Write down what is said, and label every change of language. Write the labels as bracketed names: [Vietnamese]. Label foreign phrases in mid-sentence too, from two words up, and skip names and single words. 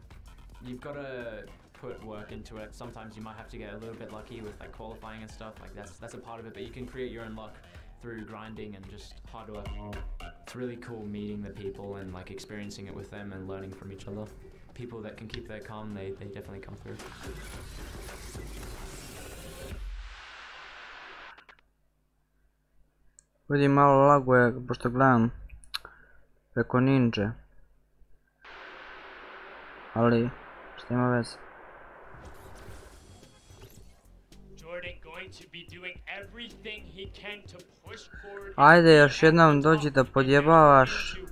[English] You've got to put work into it. Sometimes you might have to get a little bit lucky with like qualifying and stuff. Like that's a part of it, but you can create your own luck through grinding and just hard work. It's really cool meeting the people and like experiencing it with them and learning from each other. People that can keep their calm, they definitely come through. [Serbian] Vidim malo laguje, pošto gledam preko Ninja. Ali, šta ima veze? Ajde, još jednom dođi da podjebavaš.